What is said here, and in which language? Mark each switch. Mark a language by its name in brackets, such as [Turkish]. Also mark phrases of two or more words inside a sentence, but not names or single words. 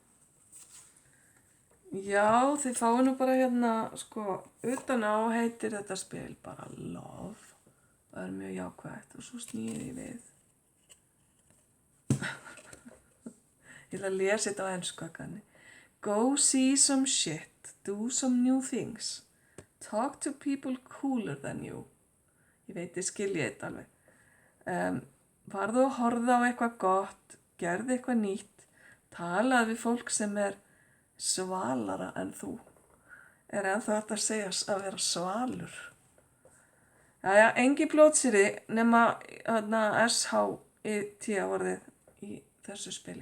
[Icelandic] Já, þið fáið nú bara utan á heitir þetta spil bara Love. Það er mjög jákvætt og svo snýði ég við. Ég ætla að lesa þetta á ensku kanni. [English] Go see some shit, do some new things. Talk to people cooler than you. [Icelandic] Ég veit, ég skilji þetta alveg. Farðu að horfa á eitthvað gott, gerðu eitthvað nýtt, talaðu við fólk sem er svalara en þú. Er ennþá hægt að segja að vera svalur. Jæja, engin blótsyrði nema SHIT orðið í þessu spili.